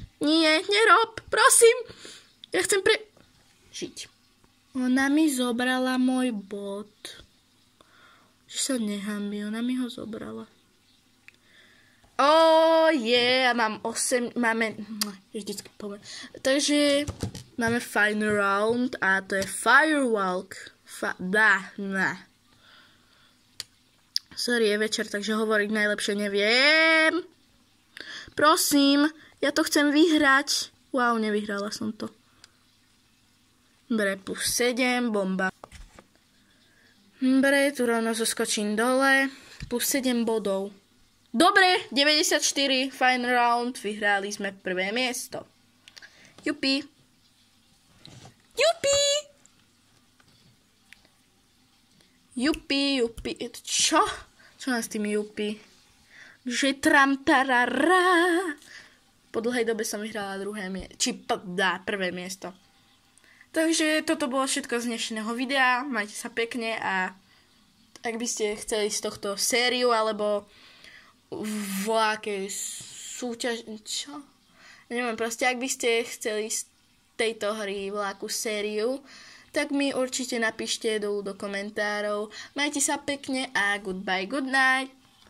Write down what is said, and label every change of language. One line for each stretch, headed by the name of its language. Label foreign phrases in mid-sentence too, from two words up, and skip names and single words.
Slovak: Nie, nerob, prosím. Ja chcem žiť. Ona mi zobrala môj bod. Že sa nehambí, ona mi ho zobrala. Mám 8, vždycky poviem. Takže máme
English: final round
Slovak: a to je firewalk. Sorry, je večer, takže hovoriť najlepšie neviem. Prosím, ja to chcem vyhrať. Wow, nevyhrala som to. Dobre, plus 7, bomba. Dobre, tu rovno zoskočím dole. Plus 7 bodov. Dobre, 94,
English: final round,
Slovak: vyhrali sme prvé miesto. Jupi. Čo? Čo nás s tými jupi? Že tramtarara. Po dlhej dobe som vyhrala prvé miesto. Takže toto bolo všetko z dnešného videa. Majte sa pekne a ak by ste chceli z tohto sériu alebo voľakej súťaž... Čo? Neviem, proste ak by ste chceli z tejto hry voľakú sériu, tak mi určite napíšte do komentárov. Majte sa pekne a
English: goodbye, good night.